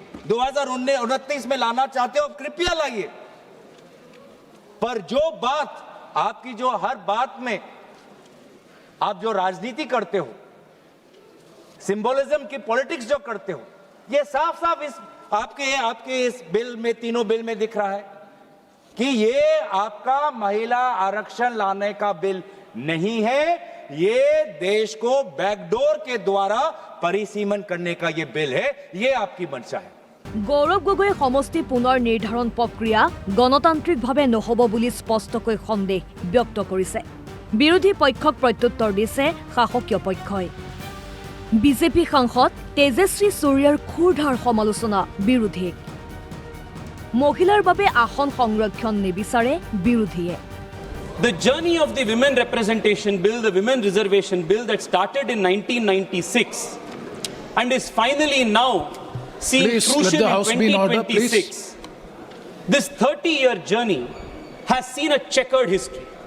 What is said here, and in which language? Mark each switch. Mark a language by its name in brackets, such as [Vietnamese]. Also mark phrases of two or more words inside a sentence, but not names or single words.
[Hindi] 2029 में लाना चाहते हो कृपया लाइए, पर जो बात आपकी जो हर बात में आप जो राजनीति करते हो, सिंबोलिज्म की पॉलिटिक्स जो करते हो, ये साफ साफ इस आपके इस बिल में, तीनों बिल में दिख रहा है कि ये आपका महिला आरक्षण लाने का बिल नहीं है, ये देश को बैकडोर के द्वारा परिसीमन करने का ये बिल है। ये आपकी मंशा है। [Assamese] গৌৰৱ গগৈয়ে সমষ্টি পুনৰ নিৰ্ধাৰণ প্ৰক্ৰিয়া গণতান্ত্ৰিকভাৱে নহ'ব বুলি স্পষ্টকৈ সন্দেহ ব্যক্ত কৰিছে। বিৰোধী পক্ষক প্ৰত্যুত্তৰ দিছে শাসকীয় পক্ষই। বিজেপি সাংসদ তেজস্বী চুৰিয়াৰ ক্ষুৰধাৰ সমালোচনা বিৰোধীক। মহিলাৰ বাবে আসন সংৰক্ষণ নিবিচাৰে বিৰোধীয়ে। [English] The journey of the Women Representation Bill, the Women Reservation Bill that started in 1996 and is finally now seen crucial in 2026. This 30-year journey has seen a checkered history.